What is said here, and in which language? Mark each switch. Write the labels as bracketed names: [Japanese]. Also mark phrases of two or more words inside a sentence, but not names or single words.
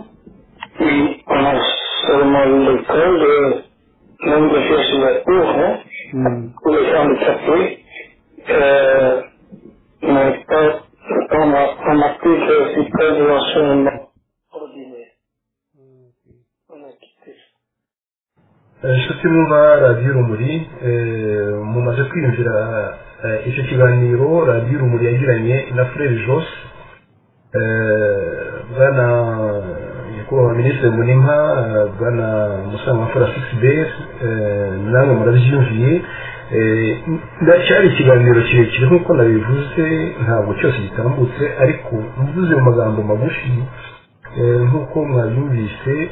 [French] Oui, on a seulement l'école de nombre de jours sur la cour, pour les handicapés, mais on n'a plus d'école de l'enseignement ordinaire. On a quitté ça. [Kinyarwanda] inshuti mwumva radiyo urumuri mumaze kwiyumvira icyo kiganiro radiyo urumuri yagiranye na frere jose bwana nyakubahwa minisitiri Mbonimpa bwana Musangamfura Sixbert namwe murabyiyumviye ndacyari ikiganiro kirekire nk'uko nabivuze ntabwo cyose gitambutse ariko mvuze mu magambo magufi nk'uko mwabyumvise